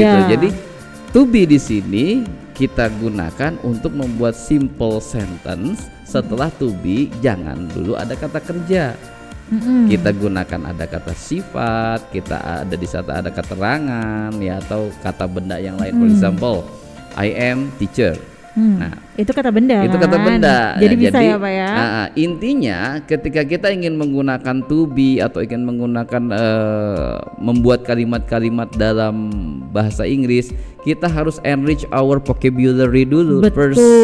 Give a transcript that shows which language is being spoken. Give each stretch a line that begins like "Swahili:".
Indonesian: gitu. Jadi to be di sini kita gunakan untuk membuat simple sentence. Setelah to be jangan dulu ada kata kerja. Kita gunakan ada kata sifat, kita ada di saat ada keterangan ya, atau kata benda yang lain.
English: For example, I am teacher. Nah,
Indonesian: Itu kata benda itu kan? kata benda. Jadi Ya, bisa ya Pak ya. Intinya ketika kita ingin menggunakan to be atau ingin menggunakan membuat kalimat-kalimat dalam bahasa Inggris, kita harus
English: enrich our vocabulary
Indonesian: dulu first.